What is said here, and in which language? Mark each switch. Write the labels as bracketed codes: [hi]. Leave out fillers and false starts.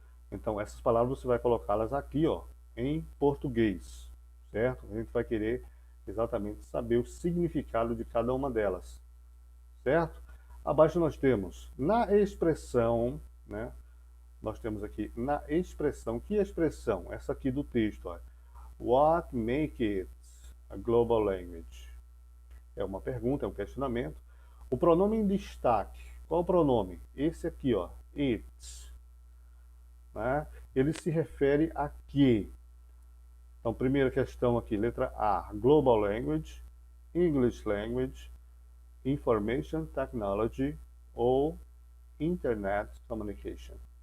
[pt] Então essas palavras você vai colocá-las aqui, ó, em português, certo? A gente vai querer exatamente saber o significado de cada uma delas, certo? Abaixo nós temos na expressão, né? Nós temos aqui na expressão. Que expressão? Essa aqui do texto, ó. [en] What make it a global language? [pt] É uma pergunta, é um questionamento. O pronome em destaque. Qual o pronome? Esse aqui, ó, it. Né? Ele se refere a quê? Então, primeira questão aqui, letra A, Global Language, English Language, Information Technology ou Internet Communication.